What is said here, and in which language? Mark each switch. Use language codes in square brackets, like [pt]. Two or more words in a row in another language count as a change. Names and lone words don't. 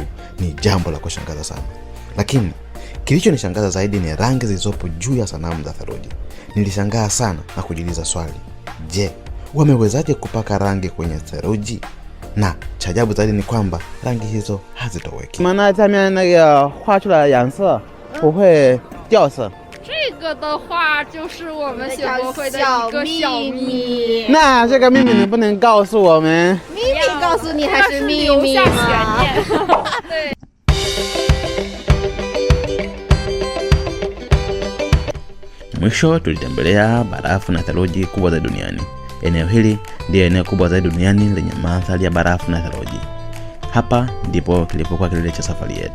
[sw] Ni jambo la kushangaza sana. Lakini kilichonishangaza zaidi ni rangi zilizopo juu ya sanamu za theluji. Nilishangaa sana na kujiuliza swali, je, wamewezaje kupaka rangi kwenye theluji? na cha ajabu zaidi ni kwamba rangi hizo hazitoweki. [zh] 那么下面那个画出来的颜色不会掉色。这个的话就是我们学博会的一个小秘密。那这个秘密能不能告诉我们？秘密告诉你还是秘留下密吗？悬念。对。 [sw] Mwisho tulitembelea barafu na theluji kubwa za duniani. Eneo hili ndiyo eneo kubwa zaidi duniani lenye mandhari ya barafu na theluji. Hapa ndipo kilipokuwa kilele cha safari yetu.